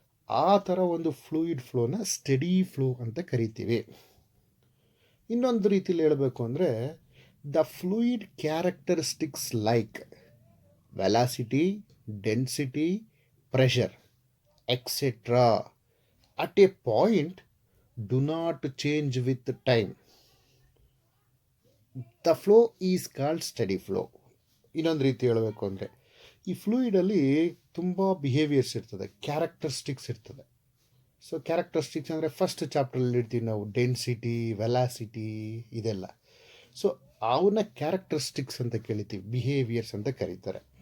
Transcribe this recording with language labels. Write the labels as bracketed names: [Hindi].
[Kannada] ಆ ಥರ ಒಂದು ಫ್ಲೂಯಿಡ್ ಫ್ಲೋನ ಸ್ಟಡಿ ಫ್ಲೋ ಅಂತ ಕರಿತೀವಿ. ಇನ್ನೊಂದು ರೀತಿಯಲ್ಲಿ ಹೇಳಬೇಕು ಅಂದರೆ [English] The fluid characteristics like velocity, density, pressure, etc. at a point do not change with time. The flow is called steady flow. [Kannada] ಇನ್ನೊಂದು ರೀತಿ ಹೇಳಬೇಕು ಅಂದರೆ ಈ ಫ್ಲೂಯಿಡಲ್ಲಿ ತುಂಬ ಬಿಹೇವಿಯರ್ಸ್ ಇರ್ತದೆ, ಕ್ಯಾರೆಕ್ಟರಿಸ್ಟಿಕ್ಸ್ ಇರ್ತದೆ. ಸೊ ಕ್ಯಾರೆಕ್ಟರಿಸ್ಟಿಕ್ಸ್ ಅಂದರೆ ಫಸ್ಟ್ ಚಾಪ್ಟ್ರಲ್ಲಿ ಇರ್ತೀವಿ ನಾವು, ಡೆನ್ಸಿಟಿ, ವೆಲಾಸಿಟಿ ಇದೆಲ್ಲ. ಸೊ ಅವನ್ನ ಕ್ಯಾರೆಕ್ಟರಿಸ್ಟಿಕ್ಸ್ ಅಂತ ಕರಿತೀವಿ, ಬಿಹೇವಿಯರ್ಸ್ ಅಂತ ಕರೀತಾರೆ.